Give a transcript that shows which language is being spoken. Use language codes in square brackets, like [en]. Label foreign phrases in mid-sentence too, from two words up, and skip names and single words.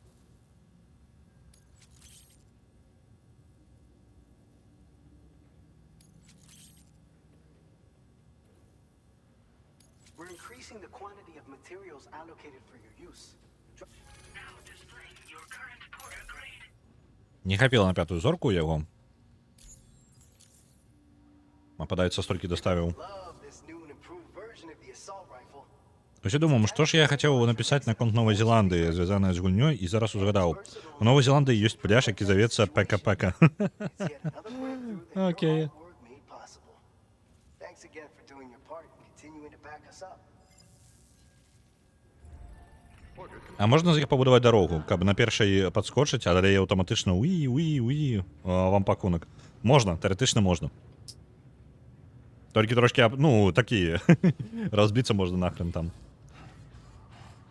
[en] We're increasing the quantity of materials allocated for your use. Now displaying your current Porter grade. [be] Не хапіла на 5-ю зорку яго. А падаецца, столькі даставіў. [en] Love this new and improved version of the assault rifle. [be] Вось я думаю, што ж я хацеў напісаць наконт Новай Зеландыі, звязанае з гульнёй, і зараз узгадаў. У Новай Зеландыі ёсць пляж, які завецца Пека-Пека. [en] It's yet another breakthrough that Okay. your hard work made possible. Thanks again for doing your part and continuing to back us up. [be] А можна з іх пабудаваць дарогу, каб на першай падскочыць, а далей аўтаматычна уі, вам пакунак. Можна, тэарэтычна можна. Толькі трошкі, ну, такі, разбіцца можна нахрен там.